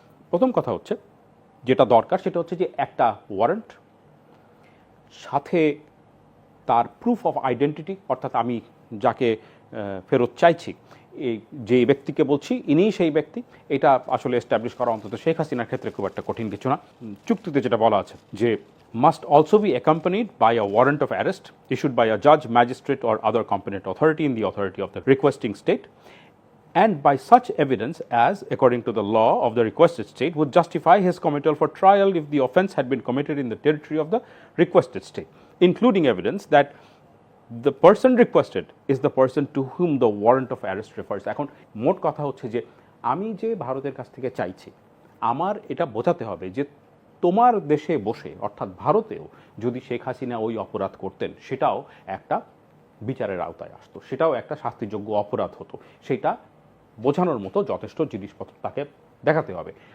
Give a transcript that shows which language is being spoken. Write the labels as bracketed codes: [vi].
[bn] প্রথম কথা হচ্ছে যেটা দরকার সেটা হচ্ছে যে একটা ওয়ারেন্ট, সাথে তার প্রুফ অফ আইডেন্টিটি, অর্থাৎ আমি যাকে ফেরত চাইছি, এই যে ব্যক্তিকে বলছি ইনিই সেই ব্যক্তি, এটা আসলে এস্টাবলিশ করা অন্তত শেখ হাসিনার ক্ষেত্রে খুব একটা কঠিন কিছু না। চুক্তিতে যেটা বলা আছে যে [en] must also be accompanied by a warrant of arrest issued by a judge, magistrate or other competent authority in the authority of the requesting state, and by such evidence as, according to the law of the requested state, would justify his committal for trial if the offence had been committed in the territory of the requested state, including evidence that the person requested is the person to whom the warrant of arrest refers. [bn] এখন মোট কথা হচ্ছে যে আমি যে ভারতের কাছ থেকে চাইছি, আমার এটা বোঝাতে হবে যে তোমার দেশে বসে, অর্থাৎ ভারতেও যদি শেখ হাসিনা ওই অপরাধ করতেন সেটাও একটা বিচারের আওতায় আসতো, সেটাও একটা শাস্তিযোগ্য অপরাধ হতো। সেটা বোঝানোর মতো যথেষ্ট জিনিসপত্র তাকে দেখাতে হবে।